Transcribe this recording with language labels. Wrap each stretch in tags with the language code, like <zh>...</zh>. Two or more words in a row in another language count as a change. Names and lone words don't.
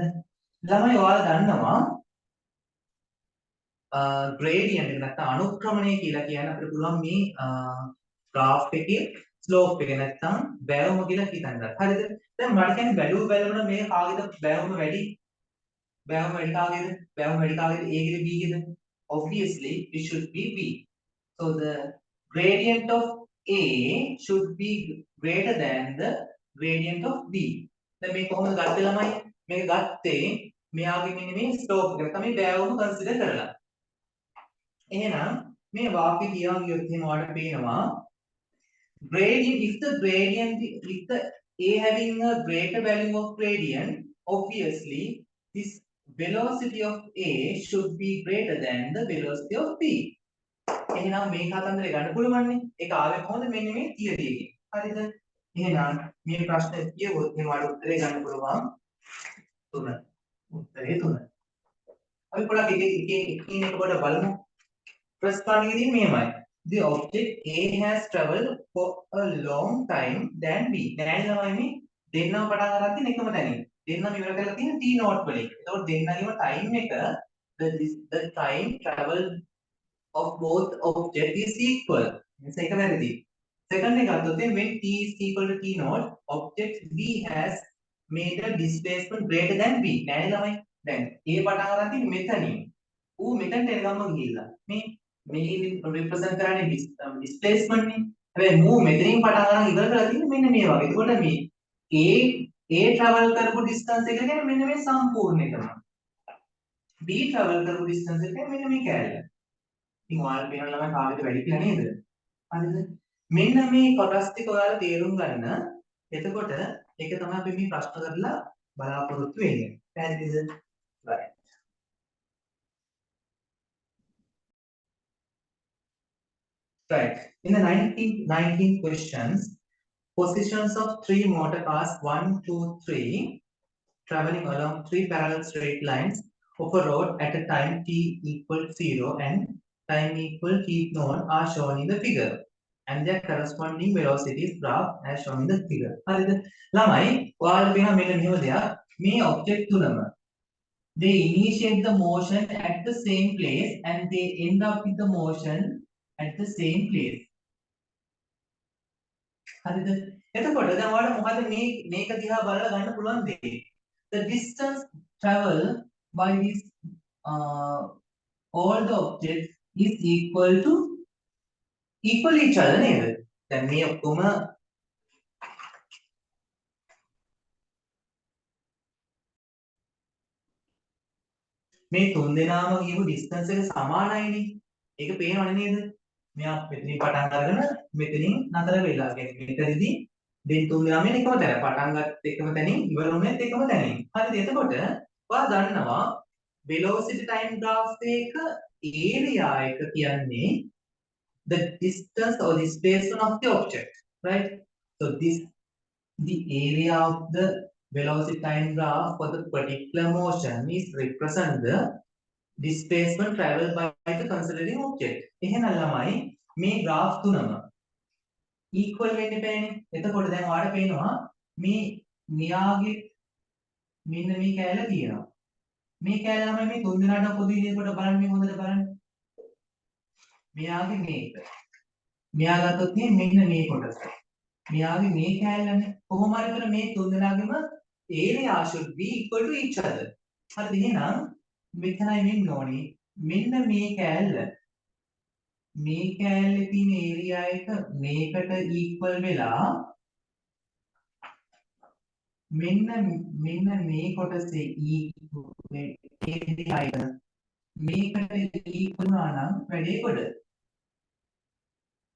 <si>ළමයි ඔයාලා දන්නවා gradient එක නැත්නම් අනුක්‍රමණය කියලා කියන්න අපිට පුළුවන් මේ graph එකේ slope එක නැත්නම් බැවුම කියලා හිතන්න. හරිද? දැන් මට කියන්නේ බැලුව බැලුවම මේ කාගෙද බැවුම වැඩි? බැවුම වැඩි කාගේද? බැවුම වැඩි කාගේද? A ගේද B ගේද?</si> <en>Obviously it should be B. So the gradient of A should be greater than the gradient of B.</en> <si>දැන් මේ කොහොමද ගත්තේ ළමයි? මේක ගත්තේ මෙයාගේ මෙන්න මේ slope එක තමයි බැවුම consider කරලා. එහෙනම් මේ වාක්‍ය කියවන් ගියොත් එහෙම ඔයාලට පේනවා</si> <en>gradient if the A having a greater value of gradient, obviously this velocity of A should be greater than the velocity of B.</en> <si>එහෙනම් මේ කතන්දරේ ගන්න පුළුවන්නේ. ඒක ආවේ කොහොමද? මෙන්න මේ තියරි එකෙන්. හරිද? එහෙනම් මේ ප්‍රශ්නේ කියවොත් මේ වල උත්තරේ ගන්න පුළුවන් 3. උත්තරේ 3. අපි පොඩක් එකින් එක කොට බලමු.</si> <en>First one is මෙහෙමයි. The object A has traveled for a long time than B.</en> <si>දැන් ළමයි මේ දෙන්නම පටන් අරන් තියෙන එකම තැනින්. දෙන්නම ඉවර කරලා තියෙන T note වලින්. ඒතකොට දෙන්නගේම time එක</si> <en>the time travel of both object is equal.</en> <si>මේක වැරදි. Second එක ගත්තොත්</si> <en>when T is equal to T naught, object B has made a displacement greater than B.</en> <si>නෑනේ ළමයි. දැන් A පටන් අරන් තියෙන්නේ මෙතනින්. ඌ මෙතනට එනකම්ම ගිහිල්ලා. මේ represent කරන්නේ displacement නේ. හැබැයි move මෙතනින් පටන් අරන් ඉවර කරලා තියෙන්නේ මෙන්න මේ වගේ. එතකොට මේ A travel කරපු distance එක කියන්නේ මෙන්න මේ සම්පූර්ණ එකම. B travel කරපු distance එක කියන්නේ මෙන්න මේ කෑල්ල. ඉතින් ඔයාලා පේන ළමයි කාගෙද වැඩි කියලා නේද? හරිද? මෙන්න මේ කොටස් ටික ඔයාලා තේරුම් ගන්න. එතකොට ඒක තමයි අපි මේ ප්‍රශ්න කරලා බලාපොරොත්තු වෙන්නේ. පැහැදිලිද?</si> <en>right. Right. In the 19 questions, positions of 3 motor cars 1, 2, 3 traveling along 3 parallel straight lines of a road at a time t equal 0 and time equal t naught are shown in the figure. And their corresponding velocities graph as shown in the figure.</en> <si>හරිද? ළමයි ඔයාලා වෙන මෙන්න මෙහෙම දෙයක් මේ object තුනම</si> <en>they initiate the motion at the same place and they end up with the motion at the same place.</en> <si>හරිද? එතකොට දැන් ඔයාලට මොකද මේක දිහා බලලා ගන්න පුළුවන් දේ.</si> <en>The distance travel by this all the objects is equal each other නේද?</en> <si>දැන් මේ ඔක්කොම මේ තුන් දෙනාම කියපු distance එක සමානයිනේ. ඒක පේනවනේ නේද? මෙයා මෙතනින් පටන් අරගෙන මෙතනින් නතර වෙලා. කියන්නේ මෙතනදී දෙන් තුන් දෙනාම එකම තැන. පටන් ගත්ත එකම තැනින් ඉවර වුණෙත් එකම තැනින්. හරිද? එතකොට ඔයා දන්නවා</si> <en>velocity time graph</en> <si>එක area එක කියන්නේ</si> <en>the distance or displacement of the object, right? So the area of the velocity time graph for the particular motion is represent the displacement traveled by the considering object.</en> <si>එහෙනම් ළමයි මේ graph තුනම equal වෙන්න බෑනේ. එතකොට දැන් ඔයාලට පේනවා මේ මෙයාගේ මෙන්න මේ කැලේ තියෙනවා. මේ කැලේ ළමයි මේ තුන් දෙනාට පොදු විදිහකට බලන්න මේ හොඳට බලන්න. මෙයාගේ මේක. මෙයා ගත්තොත් මෙන්න මේ කොටස. මෙයාගේ මේ කැලේනේ. කොහොම හරි කර මේ තුන් දෙනාගේම</si> <en>area should be equal to each other.</en> <si>හරිද? එහෙනම් මෙතනයි මෙන්න ඕනේ. මෙන්න මේ කැලේ තියෙන area එක මේකට equal වෙලා මෙන්න මේ කොටසේ area එක මේකට equal වුණා නම් වැඩේ කොට.</si>